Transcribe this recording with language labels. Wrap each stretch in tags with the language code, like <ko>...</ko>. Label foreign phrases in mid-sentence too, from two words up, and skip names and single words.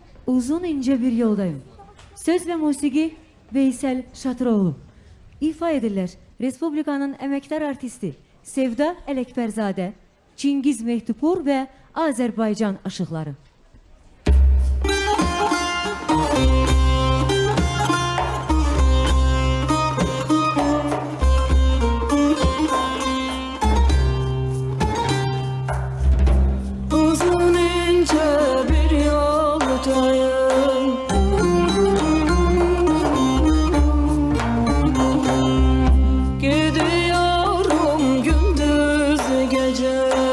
<tr>Uzun ince bir yoldayım. Söz ve musiki Veysel Şatıroğlu.</tr> <az>İfa edirlər Respublikanın əməkdar artisti Sevda Ələkbərzadə, Çingiz Mehtupur və Azərbaycan aşıqları.</az> <tr>Uzun ince bir yoldayım, gidiyorum gündüz gece.</tr>